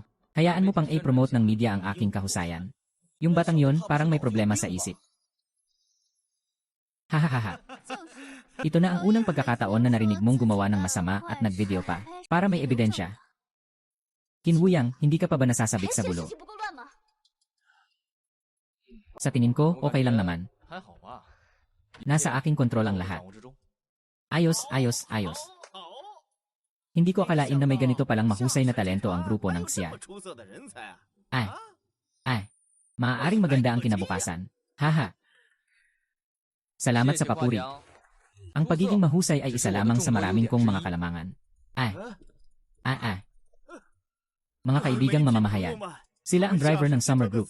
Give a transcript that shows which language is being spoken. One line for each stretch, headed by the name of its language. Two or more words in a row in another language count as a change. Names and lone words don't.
Filipino: Hayaan mo pang i-promote ng media ang aking kahusayan. Yung batang yon parang may problema sa isip. Hahaha. Ito na ang unang pagkakataon na narinig mong gumawa ng masama at nag-video pa. Para may ebidensya. Kinwuyang, hindi ka pa ba nasasabik sa
Chinese: 这
Filipino: gulo?
Chinese: 事情不够乱吗？
Filipino: Sa tingin ko, okay lang naman.
Chinese: 还好吧，
Filipino: Nasa aking kontrol ang lahat.
Chinese: 掌握之中。
Filipino: Ayos, ayos, ayos.
Chinese: 好，
Filipino: Hindi ko akalain na may ganito palang mahusay na talento ang grupo ng
Chinese: 这
Filipino: Xia.
Chinese: 么出色的人才啊！
Filipino: Ay. Ay. Maaaring maganda ang kinabukasan. Haha. Salamat sa papuri. Ang pagiging mahusay ay isa lamang sa maraming kong mga kalamangan. Ay. Ay. Mga kaibigang mamamahayan. Sila ang driver ng summer group.